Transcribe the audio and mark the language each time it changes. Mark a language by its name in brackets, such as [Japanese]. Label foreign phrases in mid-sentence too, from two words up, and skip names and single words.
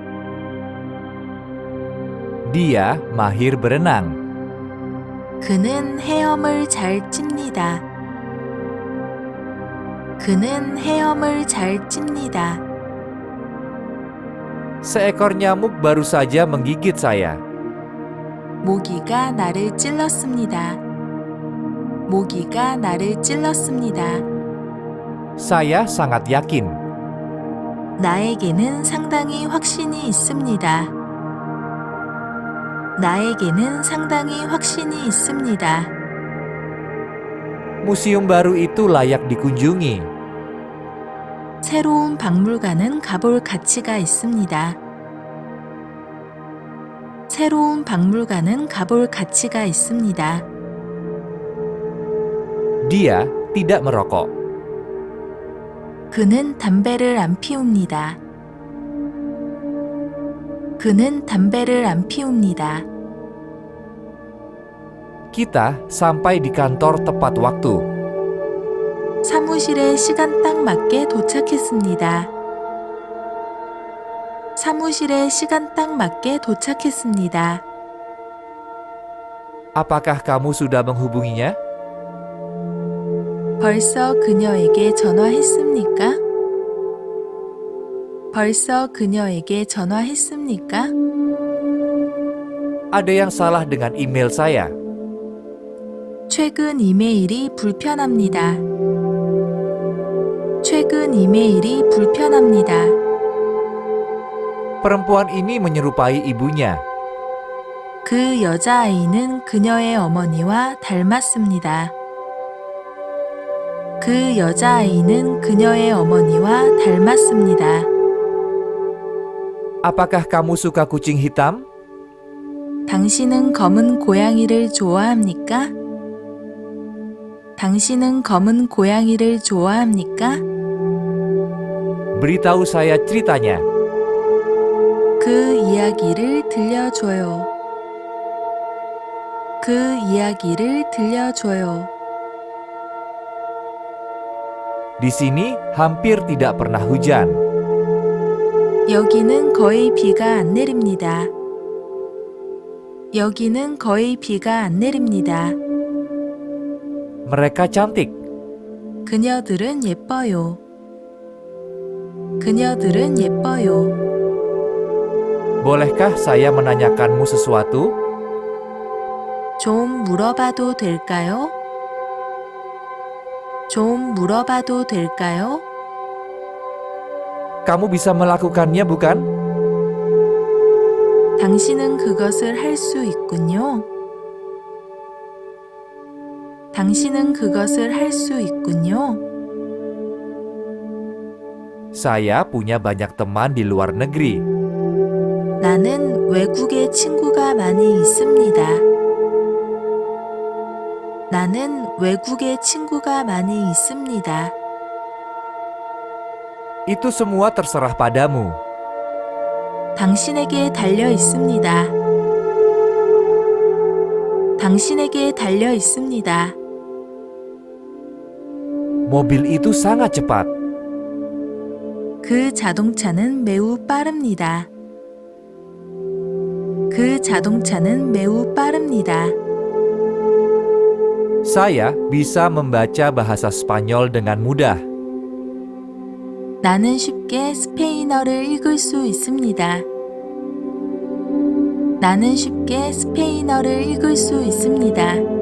[Indonesian] Dia mahir berenang. [Korean] 그는 헤엄을 잘 찝니다. 그는 헤엄을 잘 찝니다. [Indonesian] Seekor nyamuk baru saja menggigit saya. [Korean] 모기가 나를 찔렀습니다. 모기가 나를 찔렀습니다. [Indonesian] Saya sangat yakin. [Korean] 나에게는 상당히 확신이 있습니다. 나에게는 상당히 확신이 있습니다. [Indonesian] Museum baru itu layak dikunjungi. [Korean] 새로운 박물관은 가볼 가치가 있습니다. 새로운 박물관은 가볼 가치가 있습니다. [Indonesian] Dia tidak merokok. [Korean] 그는 담배를 안 피웁니다. 그는 담배를 안 피웁니다. [Indonesian] Kita sampai di kantor tepat waktu. [Korean] 사무실에 시간 딱 맞게 도착했습니다. 사무실에 시간 딱 맞게 도착했습니다. [Indonesian] Apakah kamu sudah menghubunginya? [Korean] 벌써 그녀에게 전화했습니까? 벌써 그녀에게 전화했습니까? [Indonesian] Ada yang salah dengan email saya. [Korean] 최근 이메일이 불편합니다. 최근 이메일이 불편합니다. [Indonesian] Perempuan ini menyerupai ibunya. [Korean] 그 여자아이는 그녀의 어머니와 닮았습니다. 그 여자아이는 그녀의 어머니와 닮았습니다. [Indonesian] Apakah kamu suka kucing hitam? [Korean] 당신은 검은 고양이를 좋아합니까? 당신은 검은 고양이를 좋아합니까? [Indonesian] Beritahu saya ceritanya. [Korean] 그 이야기를 들려줘요. 그 이야기를 들려줘요. [Indonesian] Di sini hampir tidak pernah hujan. [Korean] 여기는 거의 비가 안 내립니다. 여기는 거의 비가 안 내립니다. [Indonesian] Mereka cantik. [Korean] 그녀들은 예뻐요. 그녀들은 예뻐요. [Indonesian] Bolehkah saya menanyakanmu sesuatu? [Korean] 좀 물어봐도 될까요? 좀 물어봐도 될까요? [Indonesian] Kamu bisa melakukannya, bukan? [Korean] 당신은 그것을 할 수 있군요. 당신은 그것을 할 수 있군요. [Indonesian] Saya punya banyak teman di luar negeri. [Korean] 나는 외국에 친구가 많이 있습니다. 나는 외국에 친구가 많이 있습니다. [Indonesian] Itu semua terserah padamu. [Korean] 당신에게 달려 있습니다. 당신에게 달려 있습니다. [Indonesian] Mobil itu sangat cepat. [Korean] 그 자동차는 매우 빠릅니다. 그 자동차는 매우 빠릅니다. [Indonesian] Saya bisa membaca bahasa Spanyol dengan mudah. [Korean] 나는 쉽게 스페인어를 읽을 수 있습니다. 나는 쉽게 스페인어를 읽을 수 있습니다.